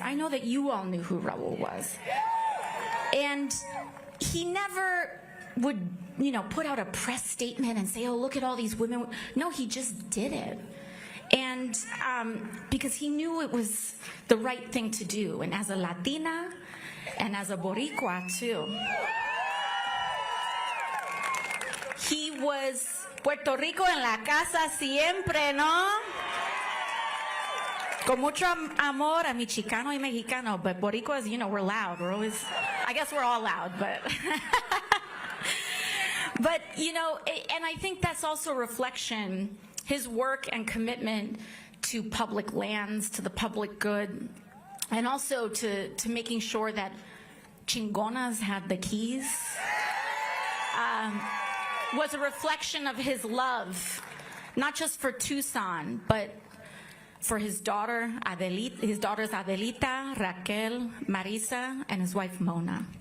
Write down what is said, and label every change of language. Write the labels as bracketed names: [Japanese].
[English] I know that you all knew who Raul was. And he never would, you know, put out a press statement and say, "Oh, look at all these women." No, he just did it. And because he knew it was the right thing to do. And as a Latina and as a Boricua, too. He was [Spanish] Puerto Rico en la casa siempre, ¿no? Con mucho amor a mi Chicano y Mexicano, [English] but Boricuas, you know, we're loud. We're always, I guess we're all loud, but But, you know, and I think that's also a reflection, his work and commitment to public lands, to the public good, and also to making sure that chingonas had the keys, was a reflection of his love, not just for Tucson, but for his daughter, his daughters Adelita, Raquel, Marisa, and his wife Mona.